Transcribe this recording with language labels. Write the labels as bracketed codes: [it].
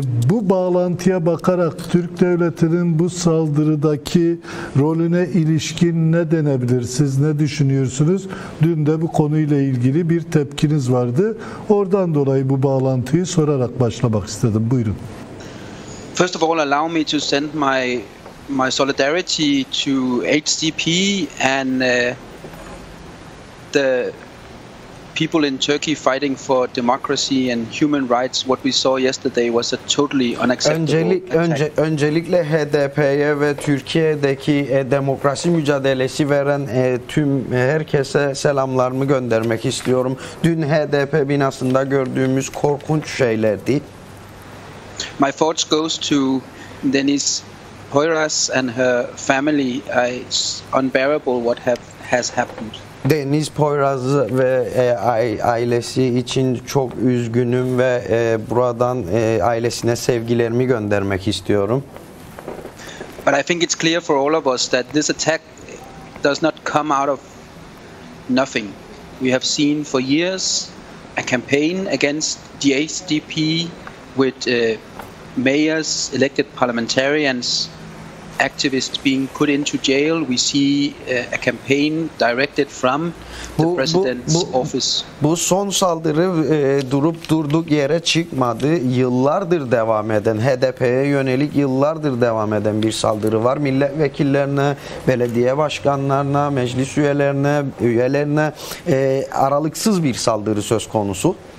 [tr] Bu bağlantıya bakarak Türk devletinin bu saldırıdaki rolüne ilişkin ne denebilir? Siz ne düşünüyorsunuz? Dün de bu konuyla ilgili bir tepkiniz vardı. Oradan dolayı bu bağlantıyı sorarak başlamak istedim. Buyurun. [en] First of all, allow me to send my solidarity to HDP and the people in Turkey fighting for democracy and human rights, what we saw yesterday was a totally unacceptable attack. [tr] Öncelikle HDP'ye ve Türkiye'deki demokrasi mücadelesi veren tüm herkese selamlarımı göndermek istiyorum. Dün HDP binasında gördüğümüz korkunç şeylerdi. [en] My thoughts goes to Deniz Poyraz and her family. It's unbearable what has happened. [tr] Deniz Poyraz ve ailesi için çok üzgünüm ve buradan ailesine sevgilerimi göndermek istiyorum. [en] But I think it's clear for all of us that this attack does not come out of nothing. We have seen for years a campaign against the HDP with mayors, elected parliamentarians, activists being put into jail. We see a campaign directed from the president's office. [tr] Bu son saldırı durup durduk yere çıkmadı. Yıllardır devam eden, HDP'ye yönelik yıllardır devam eden bir saldırı var. Milletvekillerine, belediye başkanlarına, meclis üyelerine aralıksız bir saldırı söz konusu.